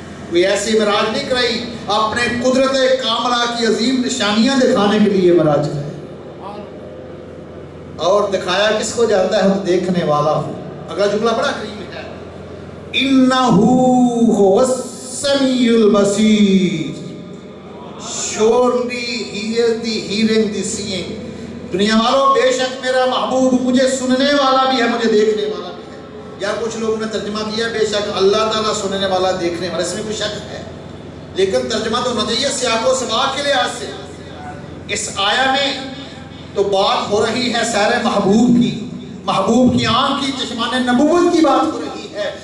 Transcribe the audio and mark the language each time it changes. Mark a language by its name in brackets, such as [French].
[Urdu] کوئی ایسی معراج نہیں کرائی، اپنے قدرت کاملہ کی عظیم نشانیاں دکھانے کے لیے معراج کرائی. اور دکھایا کس کو جاتا ہے؟ تو دیکھنے والا ہو. اگلا جملہ بڑا کریم ہے، [Arabic] انہو هو السمیع البصیر. [English] surely he is the hearing, the seeing. [Urdu] دنیا والوں بے شک میرا محبوب مجھے سننے والا بھی ہے، مجھے دیکھنے والا بھی ہے. یا کچھ لوگوں نے ترجمہ کیا بے شک اللہ تعالیٰ سننے والا دیکھنے والا. اس میں کوئی شک ہے، لیکن ترجمہ تو ہونا چاہیے سیاق و سباق کے لحاظ سے. اس آیا میں تو بات ہو رہی ہے سیر محبوب کی، محبوب کی آنکھ کی چشمان نبوت کی بات ہو رہی ہے.